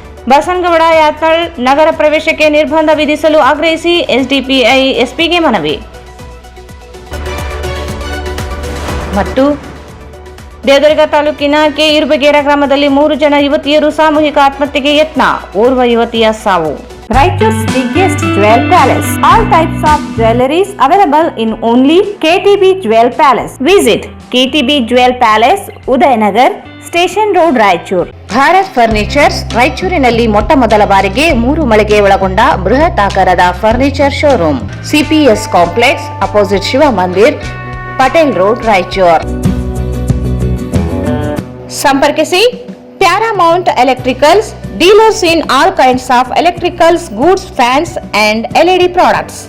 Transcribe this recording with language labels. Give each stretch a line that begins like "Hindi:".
Kannada: ಬಸನಗೌಡ ಯಾತ್ನಳ್ ನಗರ ಪ್ರವೇಶಕ್ಕೆ ನಿರ್ಬಂಧ ವಿಧಿಸಲು ಆಗ್ರಹಿಸಿ SDPI SPಗೆ ಮನವಿ. ಮತ್ತು ದೇವದುರ್ಗ ತಾಲೂಕಿನ ಕೆ ಇರುಬಗೇರ ಗ್ರಾಮದಲ್ಲಿ 3 ಜನ ಯುವತಿಯರು ಸಾಮೂಹಿಕ ಆತ್ಮಹತ್ಯೆಗೆ ಯತ್ನ. ಓರ್ವ ಯುವತಿಯ ಸಾವು.
English: Raichur's biggest jewel palace. All types of jewelries available in only KTB Jewel Palace. Visit KTB Jewel Palace, Udayanagar, Station Road, Raichur.
Kannada: Bharat furnitures ರಾಯಚೂರಿನಲ್ಲಿ ಮೊಟ್ಟ ಮೊದಲ ಬಾರಿಗೆ 3 ಮಳಿಗೆ ಒಳಗೊಂಡ ಬೃಹತ್ ಆಕಾರದ furniture showroom.
English: CPS complex, opposite Shiva Mandir, Patel road, Raichur. ಸಂಪರ್ಕಿಸಿ Paramount Electricals, dealers in all kinds of electricals, goods, fans and LED products.